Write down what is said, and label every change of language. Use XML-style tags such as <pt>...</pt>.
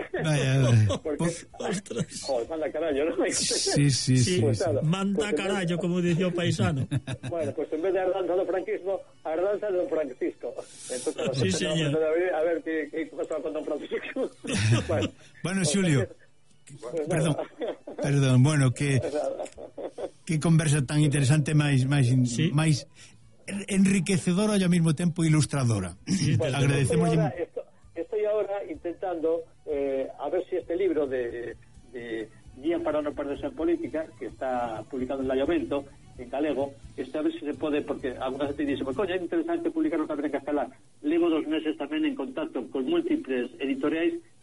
<es>Vaya, ostras. Joder, manda carallo, ¿no? Sí. Pues, claro, manda pues, carallo, como decía el paisano. Bueno, pues en vez de Ardanza do franquismo, Ardanza de don Francisco. Entonces, sí, señor. A ver qué pasa con don Francisco. Bueno, pues, Julio.</es> <gl>Bueno, perdón, bueno, que conversa tan interesante, máis enriquecedora e ao mesmo tempo ilustradora.</gl> <es>Sí, agradecemos. Estoy ahora intentando a ver si este libro de Guía para no perderse en política, que está publicado en Layovento, en galego, a ver si se puede, porque alguna gente dice, pues coño, es interesante publicarlo también en castellano. Llevo 2 meses también en contacto con múltiples editoriales.</es>